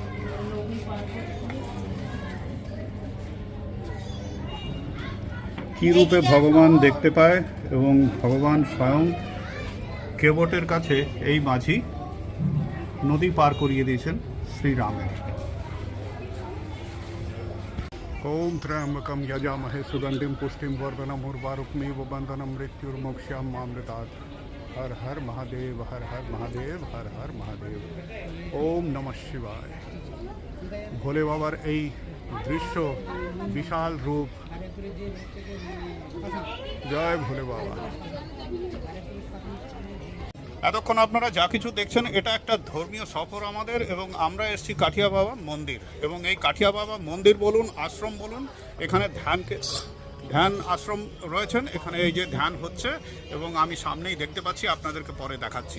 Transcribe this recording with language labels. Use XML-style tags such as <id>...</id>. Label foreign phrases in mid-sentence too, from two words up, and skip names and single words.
<bn>কি রূপে ভগবান দেখতে পায় এবং ভগবান স্বয়ং কেবটের কাছে এই মাঝি নদী পার করিয়ে দিয়েছেন শ্রীরামের।</bn> <sa>ओम त्र्यंबकम यजामहे सुगंधिम पुष्टिम वर्धनम उर्वारुकमेव बंधनम मृत्युर्मोक्षाम मामृतात्। हर हर महादेव, हर हर महादेव, हर हर महादेव। ओम नमः शिवाय।</sa> <bn>ভোলে বাবার এই দৃশ্য, বিশাল রূপ। জয় ভোলে বাবা। এতক্ষণ আপনারা যা কিছু দেখছেন এটা একটা ধর্মীয় সফর আমাদের, এবং আমরা এসেছি কাঠিয়া বাবা মন্দির। এবং এই কাঠিয়া বাবা মন্দির বলুন, আশ্রম বলুন, এখানে ধ্যান আশ্রম রয়েছেন এখানে, এই যে ধ্যান হচ্ছে এবং আমি সামনেই দেখতে পাচ্ছি, আপনাদেরকে পরে দেখাচ্ছি।</bn>